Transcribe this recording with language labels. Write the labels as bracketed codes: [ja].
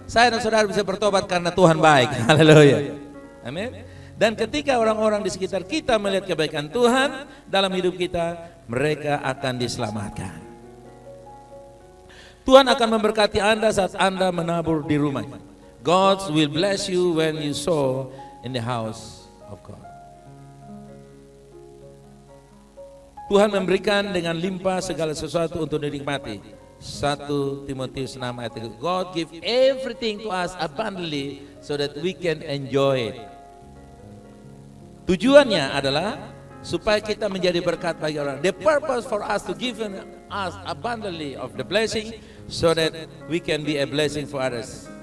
[id] Saya dan saudara bisa bertobat karena Tuhan baik. Haleluya. Amin. Dan ketika orang-orang di sekitar kita melihat kebaikan Tuhan dalam hidup kita, mereka akan diselamatkan. Tuhan akan memberkati Anda saat Anda menabur di rumahnya. [en] God will bless you when you sow in the house of God. [id] Tuhan memberikan dengan limpah segala sesuatu untuk dinikmati. 1 Timotius 6 ayat 3. [en] God give everything to us abundantly so that we can enjoy it. [id] Tujuannya adalah supaya kita menjadi berkat bagi orang. [en] The purpose for us to give us abundantly of the blessing so that we can be a blessing for others.